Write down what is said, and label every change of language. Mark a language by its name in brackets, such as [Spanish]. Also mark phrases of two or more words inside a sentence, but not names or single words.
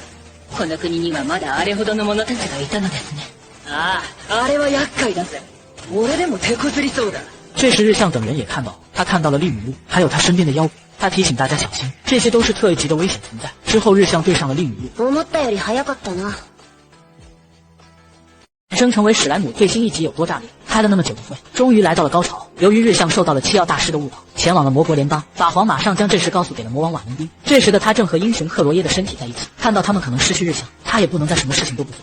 [Japanese] この国にはまだあれほどの者たちがいたのですね。ああ、あれは厄介だぜ。俺でも手こずりそうだ。 [Chinese] 这时日向等人也看到，他看到了利姆路，还有他身边的妖鬼。他提醒大家小心，这些都是特级的危险存在。之后日向对上了利姆路， [Japanese] 思ったより早かったな。 [Chinese] 生成为史莱姆最新一集有多炸裂，开了那么久的会，终于来到了高潮。由于日向受到了七奥大师的误导，前往了魔国联邦。法皇马上将这事告诉给了魔王瓦伦丁。这时的他正和英雄克罗耶的身体在一起，看到他们可能失去日向，他也不能再什么事情都不做。